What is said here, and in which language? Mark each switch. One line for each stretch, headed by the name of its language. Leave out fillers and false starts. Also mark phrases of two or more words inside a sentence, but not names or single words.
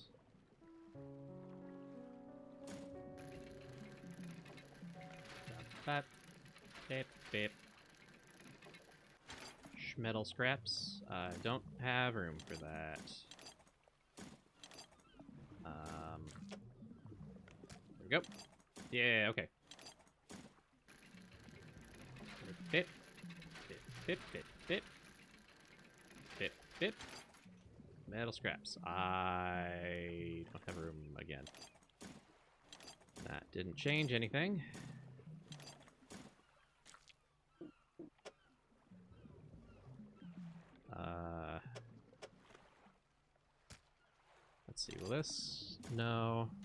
English: Bap, bip, bip. Metal scraps. I don't have room for that. There we go. Yeah, okay. Bip, bip, bip, bip, bip. Bip, bip. Metal scraps. I don't have room again. That didn't change anything. Let's see, will this? No.